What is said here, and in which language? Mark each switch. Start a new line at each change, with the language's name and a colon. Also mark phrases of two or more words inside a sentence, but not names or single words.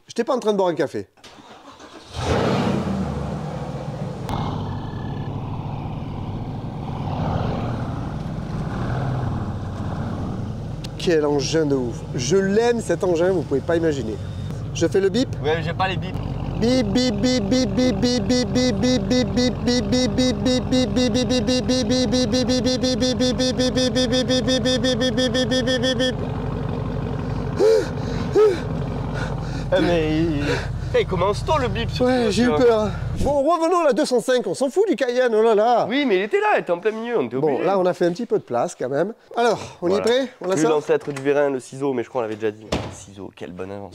French: J'étais pas en train de boire un café. Quel engin de ouf. Je l'aime cet engin, vous pouvez pas imaginer. Je fais le bip. Ouais, j'ai pas les bips. Bip bip bip bip bip bip bip bip bip bip bip bip bip bip bip bip bip bip bip bip. Mais hey, commence tôt le bip sur Ouais, cette j'ai eu voiture. peur. Bon, revenons à la 205, on s'en fout du Cayenne, oh là là. Oui, mais il était là, il était en plein milieu, on était obligé. Bon, là on a fait un petit peu de place quand même. Alors, on y est prêt? On a J'ai eu ça? l'ancêtre du vérin, le ciseau, mais je crois qu'on l'avait déjà dit. Le ciseau, quelle bonne invention.